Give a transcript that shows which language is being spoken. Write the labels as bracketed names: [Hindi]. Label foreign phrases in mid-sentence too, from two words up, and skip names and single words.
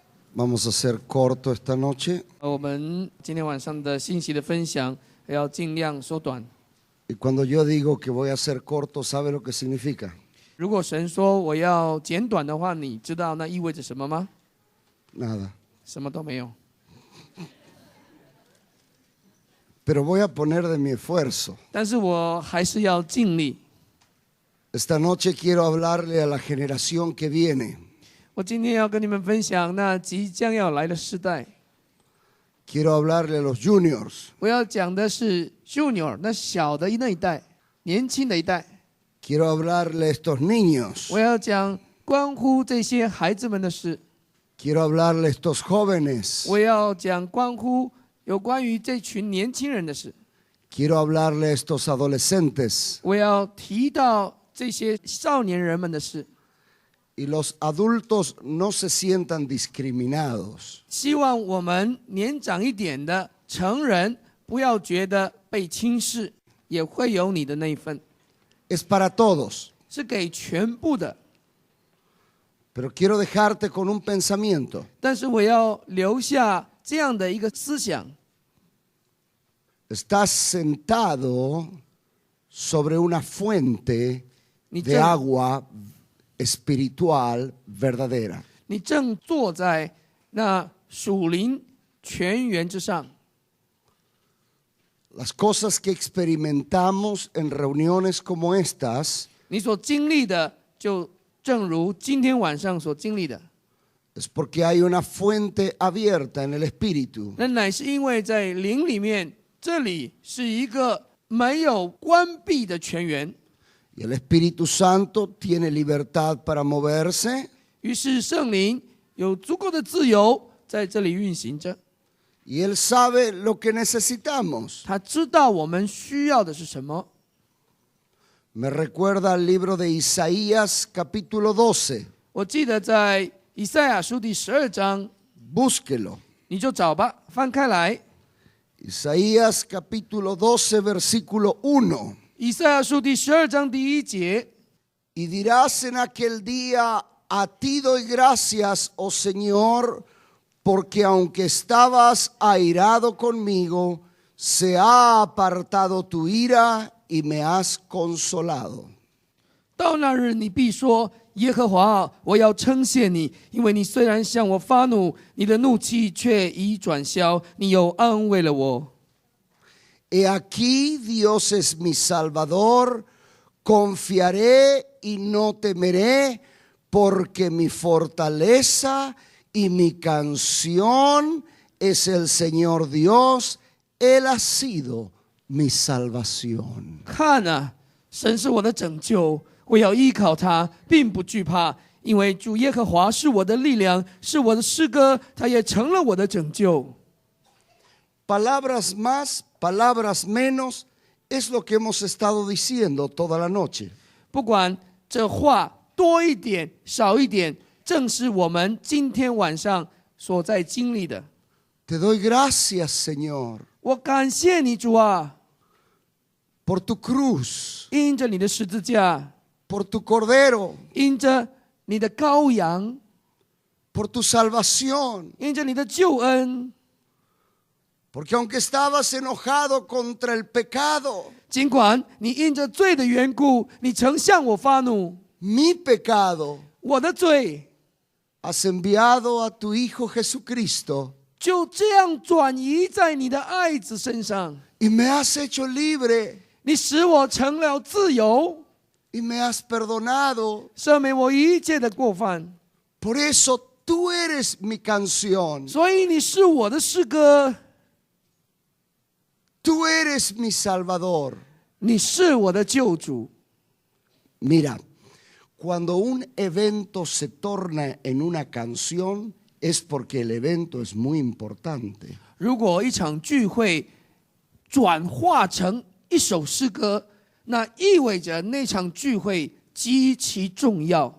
[Spanish] Vamos a hacer corto esta noche. [Chinese] 我们今天晚上的信息的分享要尽量缩短。 [Spanish] Y cuando yo digo que voy a hacer corto, ¿sabe lo que significa? [Chinese] 如果神说我要简短的话，你知道那意味着什么吗？ [Spanish] Nada. [Chinese] 什么都没有。 [Spanish] Pero voy a poner de mi esfuerzo. [Chinese] 但是我还是要尽力。 [Spanish] Esta noche quiero hablarle a la generación que viene. [Chinese] 我今天要跟你们分享那即将要来的时代。 [Spanish] Quiero hablarle a los juniors. [Chinese] 我要讲的是 junior 那小的那一代，年轻的一代。 [Spanish] Quiero hablarle a estos niños. [Chinese] 我要讲关乎这些孩子们的事。 [Spanish] Quiero hablarle a estos jóvenes. [Chinese] 我要讲关乎有关于这群年轻人的事。 [Spanish] Quiero hablarle a estos adolescentes. [Chinese] 我要提到这些少年人们的事。 [Spanish] Y los adultos no se sientan discriminados. [Chinese] 希望我们年长一点的成人不要觉得被轻视，也会有你的那一份， [Spanish] Es para todos. [Chinese] 是给全部的。 [Spanish] Pero quiero dejarte con un pensamiento. [Chinese] 但是我要留下这样的一个思想： [Spanish] Estás sentado sobre una fuente [Chinese] 你 [Spanish] de [Chinese] 正 [Spanish] agua espiritual verdadera. [Chinese] 你正坐在那属灵泉源之上。 [Spanish] Las cosas que experimentamos en reuniones como estas [Chinese] 你所经历的，就正如今天晚上所经历的， [Spanish] es porque hay una fuente abierta en el espíritu. [Chinese] 那乃是因为在灵里面，这里是一个没有关闭的泉源。 [Spanish] Y el Espíritu Santo tiene libertad para moverse [Chinese] 于是圣灵有足够的自由在这里运行着， [Spanish] y Él sabe lo que necesitamos. [Chinese] 他知道我们需要的是什么。 [Spanish] Me recuerda al libro de Isaías capítulo 12. [Chinese] 我记得在以赛亚书第12章， [Spanish] Búsquelo. [Chinese] 你就找吧，翻开来。 [Spanish] Isaías capítulo 12 versículo 1. [Chinese] 以赛亚书第12章第1节， [Spanish] Y dirás en aquel día, a ti doy gracias, oh Señor, porque aunque estabas airado conmigo, se ha apartado tu ira y me has consolado. [Chinese] 到那日你必说：耶和华啊，我要称谢你，因为你虽然向我发怒，你的怒气却已转消，你又安慰了我。 [Spanish] He aquí Dios es mi Salvador, confiaré y no temeré, porque mi fortaleza y mi canción es el Señor Dios, Él ha sido mi salvación. [Chinese] 看啊，神是我的拯救，我要依靠他，并不惧怕，因为主耶和华是我的力量，是我的诗歌，他也成了我的拯救。 [Spanish] Palabras más, palabras menos, es lo que hemos estado diciendo toda la noche. [Chinese] 不管这话多一点、少一点，正是我们今天晚上所在经历的。 [Spanish] Te doy gracias, Señor, [Chinese] 我感谢你，主啊， [Spanish] por tu cruz, [Chinese] 因着你的十字架， [Spanish] por tu cordero, [Chinese] 因着你的羔羊， [Spanish] por tu salvación. [Chinese] 因着你的救恩。 [Spanish] Porque aunque estabas enojado contra el pecado, [Chinese] 尽管你因着罪的缘故，你曾向我发怒， [Spanish] mi pecado, [Chinese] 我的罪 [Spanish] has enviado a tu Hijo Jesucristo [Chinese] 就这样转移在你的爱子身上。 [Spanish] y me has hecho libre [Chinese] 你使我成了自由， [Spanish] y me has perdonado. [Chinese] 赦免我一切的过犯。 [Spanish] Por eso tú eres mi canción, [Chinese] 所以你是我的诗歌， [Spanish] tú eres mi Salvador. [Chinese] 你是我的救主。 [Spanish] Mira, cuando un evento se torna en una canción es porque el evento es muy importante. [Chinese] 如果一场聚会转化成一首诗歌，那意味着那场聚会极其重要。